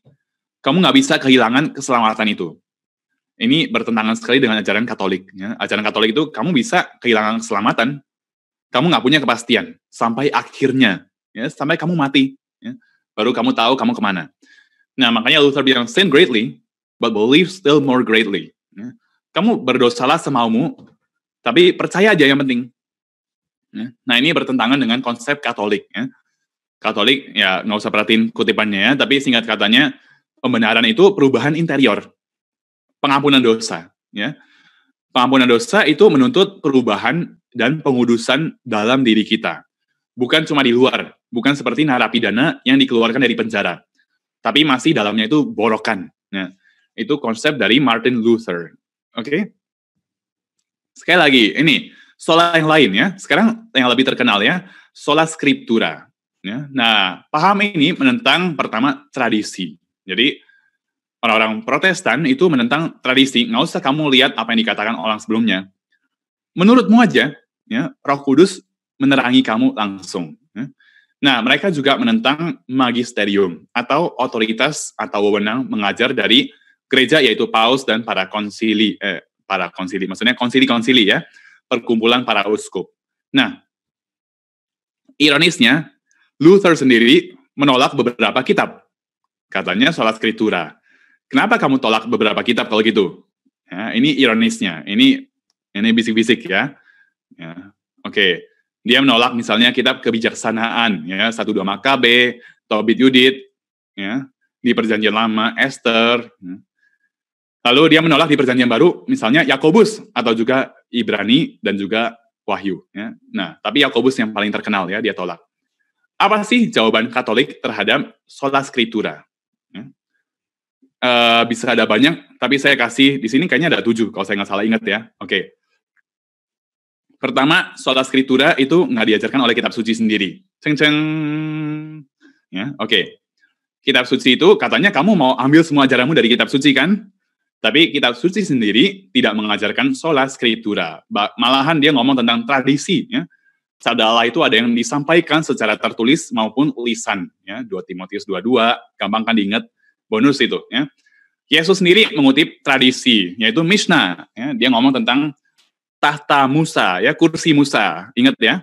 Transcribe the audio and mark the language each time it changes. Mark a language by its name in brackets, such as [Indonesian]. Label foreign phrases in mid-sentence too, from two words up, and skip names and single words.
[Indonesian] Kamu nggak bisa kehilangan keselamatan itu. Ini bertentangan sekali dengan ajaran Katolik. Ya. Ajaran Katolik itu kamu bisa kehilangan keselamatan, kamu nggak punya kepastian sampai akhirnya, ya, sampai kamu mati. Ya. Baru kamu tahu kamu kemana. Nah, makanya Luther bilang, [English] sin greatly, but believe still more greatly. [Indonesian] Ya. Kamu berdosalah semaumu, tapi percaya aja yang penting. Ya. Nah, ini bertentangan dengan konsep Katolik. Ya. Katolik, ya nggak usah perhatiin kutipannya ya, tapi singkat katanya, pembenaran itu perubahan interior, pengampunan dosa. Ya. Pengampunan dosa itu menuntut perubahan dan pengudusan dalam diri kita. Bukan cuma di luar, bukan seperti narapidana yang dikeluarkan dari penjara, tapi masih dalamnya itu borokan. Ya. Itu konsep dari Martin Luther. Oke? Sekali lagi, ini sola yang lain ya. Sekarang yang lebih terkenal ya, [Latin] sola scriptura. [Indonesian] Ya. Nah, paham ini menentang pertama tradisi. Jadi orang-orang Protestan itu menentang tradisi. Nggak usah kamu lihat apa yang dikatakan orang sebelumnya. Menurutmu aja, ya, Roh Kudus menerangi kamu langsung. Ya. Nah, mereka juga menentang magisterium atau otoritas atau wewenang mengajar dari gereja, yaitu paus dan para konsili, maksudnya konsili-konsili ya, perkumpulan para uskup. Nah, ironisnya, Luther sendiri menolak beberapa kitab. Katanya [Latin] sola scriptura. [Indonesian] Kenapa kamu tolak beberapa kitab kalau gitu? Ya, ini ironisnya, ini bisik-bisik ya. Ya. Oke. Dia menolak misalnya kitab kebijaksanaan, ya, 1-2 Makabe, Tobit Yudit, ya, di Perjanjian Lama, Esther. Ya. Lalu dia menolak di Perjanjian Baru, misalnya Yakobus, atau juga Ibrani, dan juga Wahyu. Ya. Nah, tapi Yakobus yang paling terkenal, ya, dia tolak. Apa sih jawaban Katolik terhadap [Latin] sola scriptura? [Indonesian] Ya. Bisa ada banyak, tapi saya kasih, di sini kayaknya ada 7, kalau saya nggak salah ingat ya. Oke. Pertama, [Latin] sola scriptura [Indonesian] itu nggak diajarkan oleh kitab suci sendiri. Ceng-ceng. Ya, oke. Kitab suci itu katanya kamu mau ambil semua ajaranmu dari kitab suci kan? Tapi kitab suci sendiri tidak mengajarkan [Latin] sola scriptura. [Indonesian] Malahan dia ngomong tentang tradisi. Ya. Sabda Allah itu ada yang disampaikan secara tertulis maupun lisan. Ya. 2 Timotius 2:2, gampang kan diingat, bonus itu. Ya. Yesus sendiri mengutip tradisi, yaitu Mishnah. Ya. Dia ngomong tentang tahta Musa, ya, kursi Musa, ingat ya.